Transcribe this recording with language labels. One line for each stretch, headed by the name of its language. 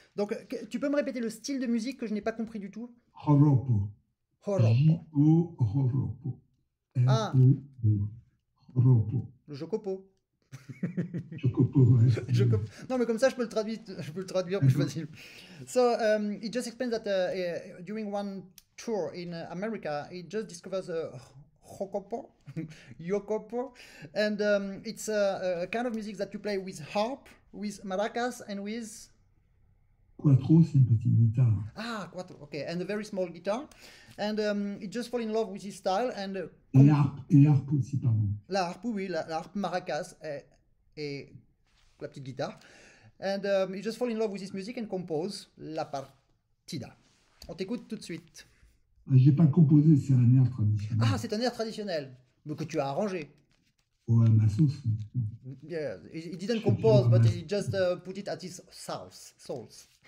French: Donc, tu peux me répéter le style de musique que je n'ai pas compris du tout? Joropo. J-O, joropo. R-O-O. Joropo. Le jocopo. Chocopo, ouais. Non, mais comme ça, je peux le traduire plus facilement.
English: So, he just explains that during one tour in America, he just discovers jocopo, yocopo, and it's a kind of music that you play with harp, with maracas, and with...
French: Quattro, c'est une petite guitare.
English: Ah, quattro, okay, and a very small guitar. And he just fall in love with his style. And
French: et harpe aussi, pardon. La harpe, oui, la harpe maracas et la petite guitare.
English: And he just fall in love with his music and compose la partida.
French: On t'écoute tout de suite. J'ai pas composé, c'est un air traditionnel. Ah, c'est un air traditionnel, mais que tu as arrangé. Ouais, ma sauce.
English: Yeah, he didn't compose, but he just put it at his sauce.